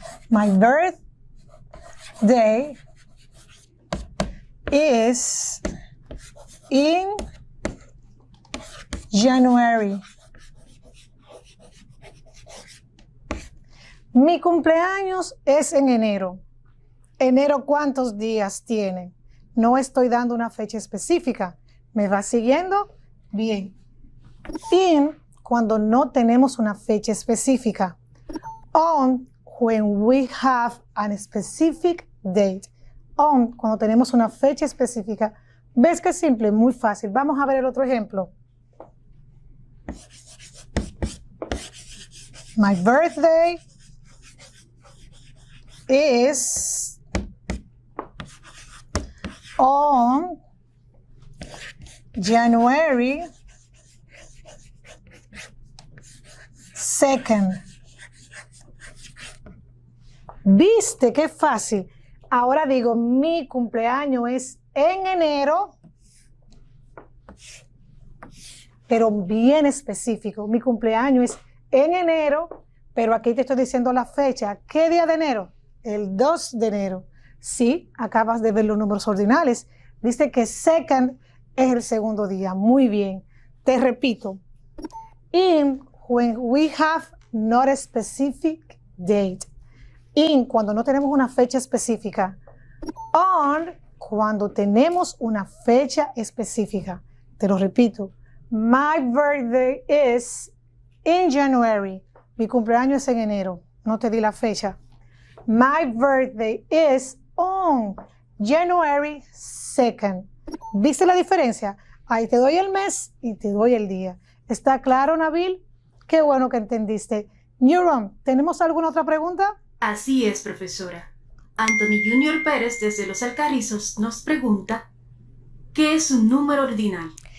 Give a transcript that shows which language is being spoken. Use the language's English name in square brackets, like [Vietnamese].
[English] My birthday is in January. [Spanish] Mi cumpleaños es en enero. ¿Enero cuántos días tiene? No estoy dando una fecha específica. ¿Me va siguiendo? Bien. In, cuando no tenemos una fecha específica. [English] On, when we have a specific date. [Spanish] On, cuando tenemos una fecha específica. ¿Ves qué simple? Muy fácil. Vamos a ver el otro ejemplo. [English] My birthday is on January 2nd. [Spanish] ¿Viste qué fácil? Ahora digo, mi cumpleaños es en enero, pero bien específico. Mi cumpleaños es en enero, pero aquí te estoy diciendo la fecha. ¿Qué día de enero? El 2 de enero. Sí, acabas de ver los números ordinales. Viste que second es el segundo día. Muy bien. Te repito. [English] In, when we have not a specific date. [Spanish] In, cuando no tenemos una fecha específica. On, cuando tenemos una fecha específica. Te lo repito. [English] My birthday is in January. [Spanish] Mi cumpleaños es en enero. No te di la fecha. [English] My birthday is on January 2nd. [Spanish] ¿Viste la diferencia? Ahí te doy el mes y te doy el día. ¿Está claro, Nabil? Qué bueno que entendiste. Neuron, ¿tenemos alguna otra pregunta? Así es, profesora. Anthony Junior Pérez desde Los Alcarrizos nos pregunta ¿qué es un número ordinal?